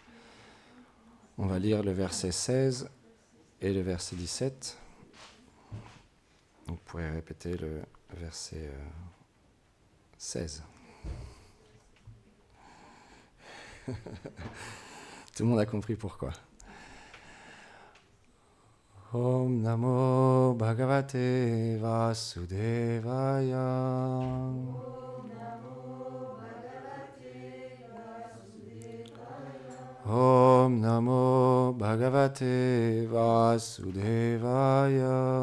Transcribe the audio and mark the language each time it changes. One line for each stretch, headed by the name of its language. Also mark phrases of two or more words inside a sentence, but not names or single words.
French: On va lire le verset 16 et le verset 17. Donc, vous pourrez répéter le verset 16. Tout le monde a compris pourquoi.
Sanskrit: Om Namo Bhagavate Vasudevaya. Om Namo Bhagavate Vasudevaya.